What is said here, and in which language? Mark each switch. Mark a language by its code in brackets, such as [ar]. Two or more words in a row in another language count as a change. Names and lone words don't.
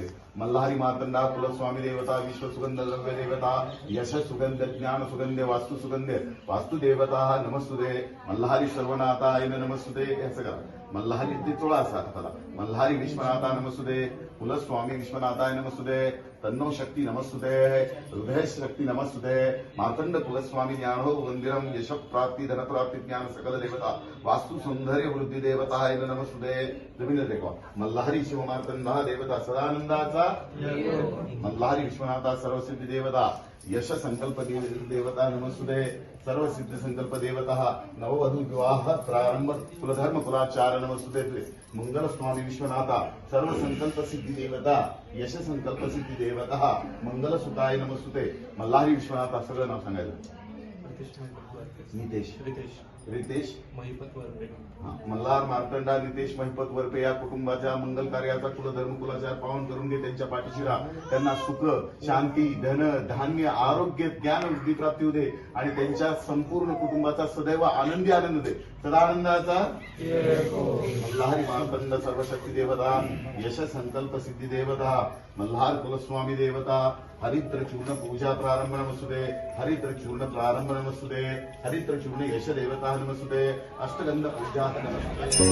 [sa] मल्हारी मार्तंडा कुलस्वामी देवता, विश्व सुगंध द्रव्य देवता, यश सुगंध, ज्ञान सुगंधे, वास्तु सुगंधे, वास्तु देवता नमस्तुते. मल्हारी सर्वनाथाय नमस्तुते. [mr] असं करा. मल्हारी ते चोळा असा हाताला. [sa] मल्हारी विश्वनाथा नमस्तुते, कुलस्वामी विश्वनाथाय नमस्तुते, तन्नो शक्ती नमस्तुते, हृदय शक्ती नमस्तुते, मार्तंड कुलस्वामी ज्ञानो मंदिरम, यश प्राप्ती, धन प्राप्ती, ज्ञान सकल देवता, वास्तु सौंदर्य वृद्धी देवता नमस्तुते. [hi] जमीन देखो. [sa] मल्हारी शिव मार्तंडा देवता सदानंदाचा, मल्हारी विश्वनाथा सर्वसिद्धी देवता, यश संकल्प देवता नमस्तुते, सर्व सिद्ध संकल्प देवता, नववधू विवाह प्रारंभ कुलधर्म कुलाचार नमस्तुते. मंगल स्वामी विश्वनाथा सर्व संकल्प सिद्धी देवता, यश संकल्प सिद्धी देवता, मंगल सुताय नमस्तुते. [mr] मल्हारी विश्वनाथा सगळं नाव सांगायचं. नितेश रितेश महिपत वरपे. मल्हार मार्तंडा नितेश महिपत वरपे या कुटुंबाच्या मंगल कार्याचा कुलधर्म कुलाचार पावन करून घे. त्यांच्या पाठीशी राहा. त्यांना सुख शांती धन धान्य आरोग्य ज्ञान वृद्धी प्राप्ती होते आणि त्यांच्या संपूर्ण कुटुंबाचा सदैव आनंदी आनंद दे. [sa] सदानंदाचा मल्हारी मार्तंड सर्वशक्ती देवता, यश संकल्प सिद्धी देवता, मल्हार कुलस्वामी देवता, हरिद्र चूर्ण पूजा प्रारंभ नमस्तुते, हरिद्र चूर्ण प्रारंभ नमस्तुते, हरिद्र चूर्ण यश देवता नमस्तुते, अष्टगंध पूजा नमस्तुते.